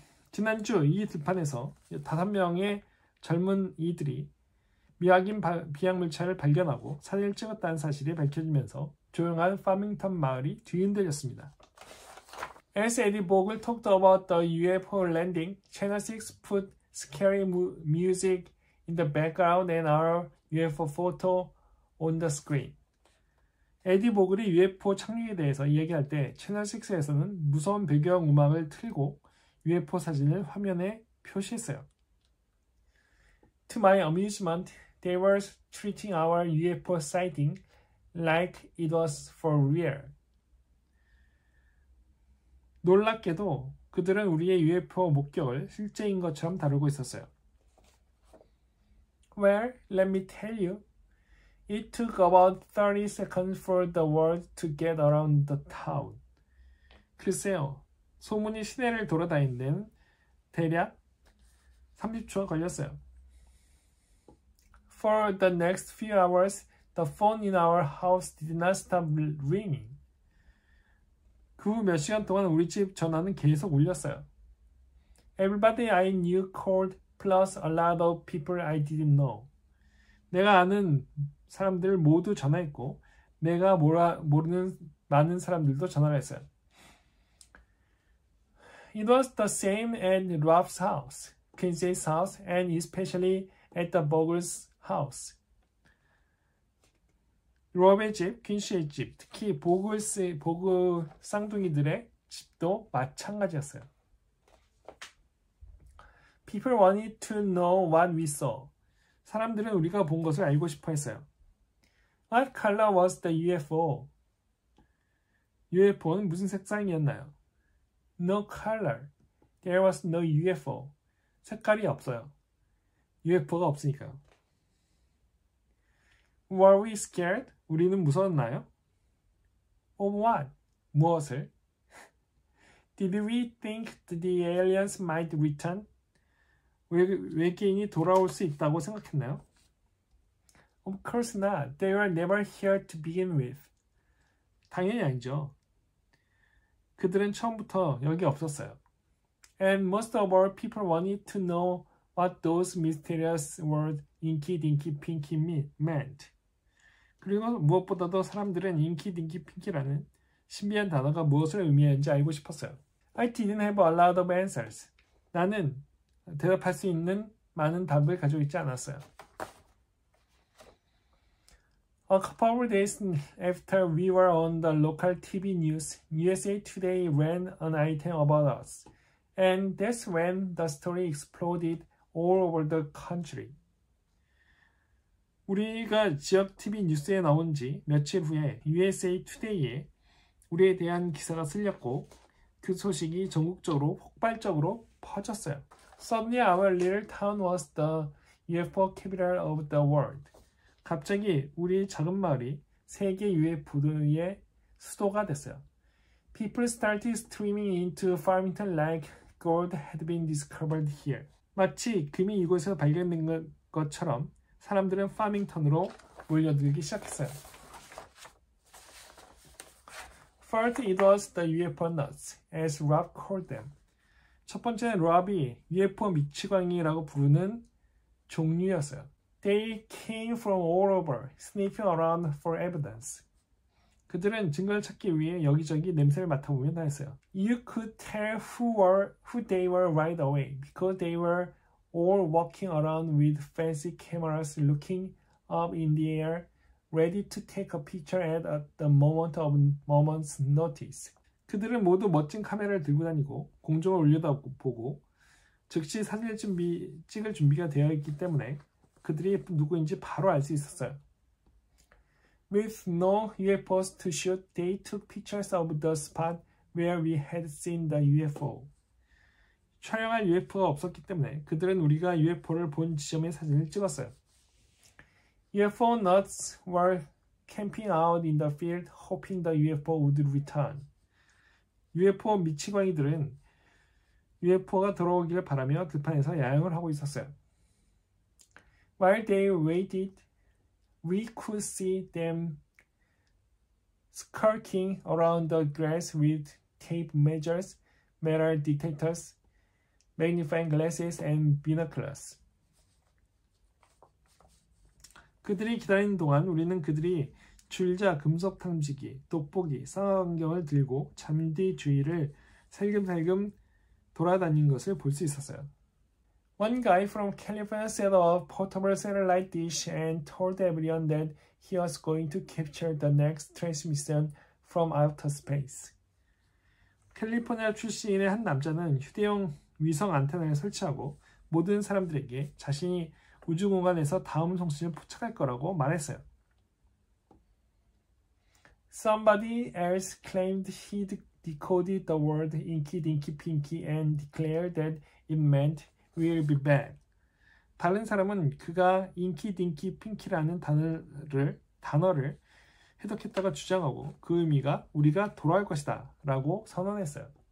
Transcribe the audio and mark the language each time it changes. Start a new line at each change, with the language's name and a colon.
Korean: 지난주 이 들판에서 5명의 젊은 이들이 미확인 비양물체를 발견하고 사진을 찍었다는 사실이 밝혀지면서 조용한 파밍턴 마을이 뒤흔들렸습니다.
English: As Eddie Bogle talked about the UFO landing, Channel 6 put scary music in the background and our UFO photo on the screen.
Korean: 에디 보글이 UFO 착륙에 대해서 이야기할 때 채널 6에서는 무서운 배경 음악을 틀고 UFO 사진을 화면에 표시했어요.
English: To my amusement, they were treating our UFO sighting like it was for real.
Korean: 놀랍게도 그들은 우리의 UFO 목격을 실제인 것처럼 다루고 있었어요.
English: Well, let me tell you. It took about 30 seconds for the word to get around the town.
Korean: 글쎄요, 소문이 시내를 돌아다니는 데는 대략 30초가 걸렸어요.
English: For the next few hours, the phone in our house did not stop ringing.
Korean: 그 후 몇 시간 동안 우리 집 전화는 계속 울렸어요.
English: Everybody I knew called, plus a lot of people I didn't know.
Korean: 내가 아는 사람들 모두 전화했고 내가 모르는 많은 사람들도 전화를 했어요.
English: It was the same at Rob's house, Quincy's house, and especially at the Bogle's house.
Korean: 롭의 집, 퀸시의 집, 특히 보글 쌍둥이들의 집도 마찬가지였어요.
English: People wanted to know what we saw.
Korean: 사람들은 우리가 본 것을 알고 싶어 했어요.
English: What color was the UFO?
Korean: UFO는 무슨 색상이었나요?
English: No color. There was no UFO.
Korean: 색깔이 없어요. UFO가 없으니까요.
English: Were we scared?
Korean: 우리는 무서웠나요?
English: Of what? 무엇을? Did we think the aliens might return?
Korean: 외계인이 돌아올 수 있다고 생각했나요?
English: Of course not. They were never here to begin with.
Korean: 당연히 아니죠. 그들은 처음부터 여기 없었어요.
English: And most of our people wanted to know what those mysterious words Inky, Dinky, Pinky meant.
Korean: 그리고 무엇보다도 사람들은 인키, 딩키, 핑키라는 신비한 단어가 무엇을 의미하는지 알고 싶었어요.
English: I didn't have a lot of answers.
Korean: 나는 대답할 수 있는 많은 답을 가지고 있지 않았어요.
English: A couple of days after we were on the local TV news, USA Today ran an item about us. And that's when the story exploded all over the country.
Korean: 우리가 지역 TV 뉴스에 나온 지 며칠 후에 USA Today에 우리에 대한 기사가 쓸렸고 그 소식이 전국적으로 폭발적으로 퍼졌어요.
English: Suddenly our little town was the UFO capital of the world.
Korean: 갑자기 우리 작은 마을이 세계 UFO의 수도가 됐어요.
English: People started streaming into Farmington like gold had been discovered here.
Korean: 마치 금이 이곳에서 발견된 것처럼 사람들은 파밍턴으로 몰려들기 시작했어요.
English: First, it was the UFO nuts, as Rob called them.
Korean: 첫 번째는 롭이 UFO 미치광이라고 부르는 종류였어요.
English: They came from all over, sniffing around for evidence.
Korean: 그들은 증거를 찾기 위해 여기저기 냄새를 맡아보며 다녔어요.
English: You could tell who they were right away, because they were all walking around with fancy cameras looking up in the air, ready to take a picture at the moment's notice.
Korean: 그들은 모두 멋진 카메라를 들고 다니고 공중을 올려다보고 즉시 사진을 찍을 준비가 되어 있기 때문에 그들이 누구인지 바로 알 수 있었어요.
English: With no UFOs to shoot, they took pictures of the spot where we had seen the UFO.
Korean: 촬영할 UFO가 없었기 때문에 그들은 우리가 UFO를 본 지점의 사진을 찍었어요.
English: UFO nuts were camping out in the field hoping the UFO would return.
Korean: UFO 미치광이들은 UFO가 돌아오기를 바라며 들판에서 야영을 하고 있었어요.
English: While they waited, we could see them skulking around the grass with tape measures, metal detectors, magnifying glasses, and binoculars.
Korean: 그들이 기다리는 동안 우리는 그들이 줄자, 금속 탐지기, 돋보기, 쌍안경을 들고 잠디 주위를 살금살금 돌아다닌 것을 볼 수 있었어요.
English: One guy from California set up a portable satellite dish and told everyone that he was going to capture the next transmission from outer space.
Korean: 캘리포니아 출신의 한 남자는 휴대용 위성 안테나를 설치하고 모든 사람들에게 자신이 우주공간에서 다음 송신을 포착할 거라고 말했어요.
English: Somebody else claimed he'd decoded the word Inky Dinky Pinky and declared that it meant we'll be back.
Korean: 다른 사람은 그가 인키 딩키 핑키라는 단어를 해독했다고 주장하고 그 의미가 우리가 돌아올 것이다 라고 선언했어요.